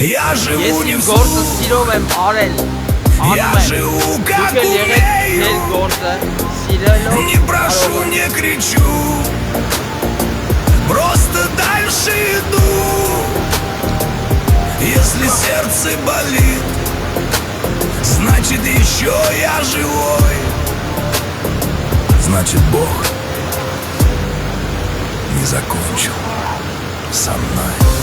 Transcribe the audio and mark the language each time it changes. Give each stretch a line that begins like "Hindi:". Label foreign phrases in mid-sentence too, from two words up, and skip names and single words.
Russian: Я живу
Armenian: Ես
Russian: не
Armenian: իմ
Russian: в
Armenian: գործը սիրով եմ արել,
Russian: Я
Armenian: անում եմ,
Russian: живу
Armenian: դուք
Russian: как
Armenian: էլ եղեք ձեր
Russian: умею.
Armenian: գործը սիրելով
Russian: Не прошу,
Armenian: կարող եք։
Russian: не кричу. Просто дальше иду. Если сердце болит, значит еще я живой. Значит, Бог не закончил со мной.